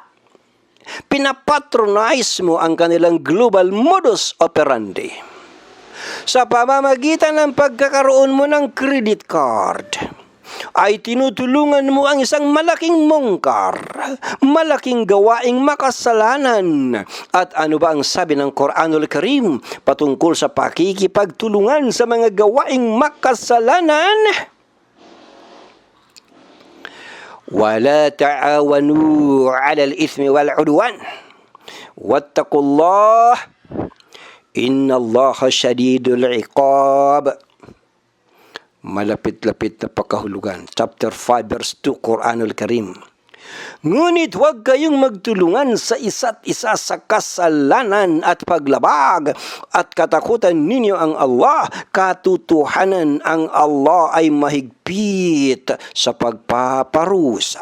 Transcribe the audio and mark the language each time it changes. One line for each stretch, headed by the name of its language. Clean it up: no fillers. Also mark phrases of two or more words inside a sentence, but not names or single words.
Filipino: Pinapatronize mo ang kanilang global
Latin: modus operandi
Filipino: sa pamamagitan ng pagkakaroon mo ng
English: credit card.
Filipino: Ay tinutulungan mo ang isang malaking mungkar, malaking gawaing makasalanan. At ano ba ang sabi ng Quranul Karim patungkol sa pakikipagtulungan sa mga gawaing makasalanan?
Arabic: وَلَا تَعَاوَنُوا عَلَى الْإِثْمِ وَالْعُدْوَانِ وَاتَّقُوا اللَّهَ إِنَّ اللَّهَ شَدِيدُ الْعِقَابِ.
Filipino: Malapit-lapit na pagkahulugan.
English: Chapter 5 verse 2
Filipino: Quranul Karim. Ngunit huwag kayong magtulungan sa isa't isa sa kasalanan at paglabag, at katakutan ninyo ang Allah. Katotohanan ang Allah ay mahigpit sa pagpaparusa.